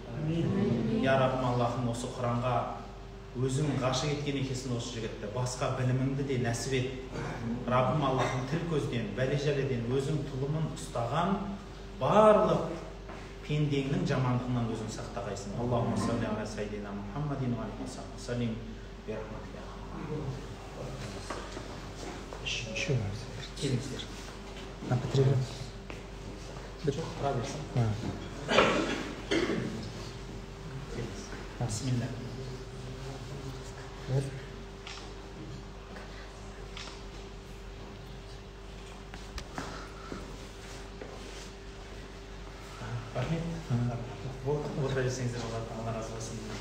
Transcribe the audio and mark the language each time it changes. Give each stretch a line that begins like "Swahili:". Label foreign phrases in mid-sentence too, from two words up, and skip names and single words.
Kazakh: Я Раббим Аллахым, осы Құранға өзің ғашық еткен екенсің осы жігітті, басқа біліміңді де нәсіп ет. Раббим Аллахым, тіл көзден, бәле-жәледен өзің тұлымын ұстаған барлық пендеңнің жамандығынан өзің сақтағайсың.
Arabic: اللهم صل على سيدنا محمد وعليه والسلام.
Kazakh: Келіңіздер.
Arabic: بسم الله.
Kazakh: Отыра берсеңіздер болады, Алла разы болсын.